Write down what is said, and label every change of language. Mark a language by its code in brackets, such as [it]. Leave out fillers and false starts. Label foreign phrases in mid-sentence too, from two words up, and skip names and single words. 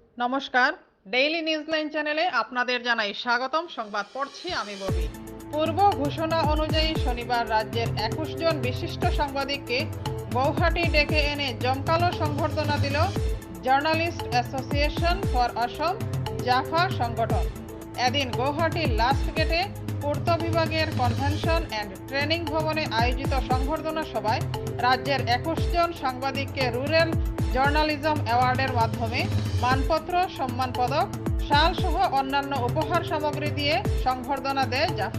[bn] নমস্কার, ডেইলি নিউজলাইন চ্যানেলে আপনাদের জানাই স্বাগতম। সংবাদ পড়ছি আমি ববি। পূর্ব ঘোষণা অনুযায়ী শনিবার রাজ্যের 21 জন বিশিষ্ট সাংবাদিককে গৌহাটি ডেকে এনে জমকালো সংবর্ধনা দিল জার্নালিস্ট অ্যাসোসিয়েশন ফর অসম জাফা সংগঠন। এদিন গৌহাটির লাস্ট গেটে পূর্ত বিভাগের [en] convention and training [bn] ভবনে আয়োজিত সংবর্ধনা সভায় রাজ্যের 21 জন সাংবাদিককে রুরাল জার্নালিজম অ্যাওয়ার্ডের মাধ্যমে মানপত্র, সম্মান পদক, শাল সহ অন্যান্য উপহার সামগ্রী দিয়ে সংবর্ধনা দেয় জাফা।